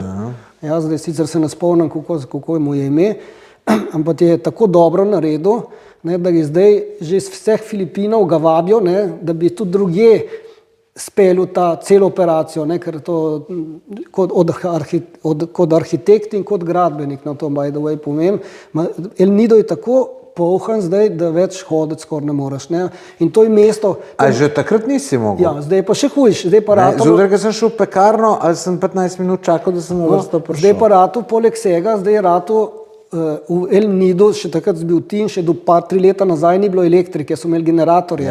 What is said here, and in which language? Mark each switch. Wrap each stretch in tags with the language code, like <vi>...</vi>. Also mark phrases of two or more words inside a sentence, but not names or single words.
<sl>Ja, zdaj sicer se ne spomnim, kako mu je ime, ampak je tako dobro naredil, da je zdaj že iz vseh Filipinov ga vabijo, da bi tudi drugje speljal ta celo operacijo, ker to kot arhitekt in kot gradbenik, na to</sl> <en>by the way</en> <sl>povem. El Nido je tako polhan zdaj, da več hoditi skoraj ne moreš. In to je mesto... A že takrat nisi mogel? Ja, zdaj pa še hujš. Zjutraj, ko sem šel v pekarno, ali sem 15 minut čakal, da sem na vrsto prišel? Zdaj pa ratu, poleg vsega, zdaj je ratu v El Nido, še takrat bil ti in še do 3 leta nazaj ni bilo elektrike, so imeli generatorje.</sl>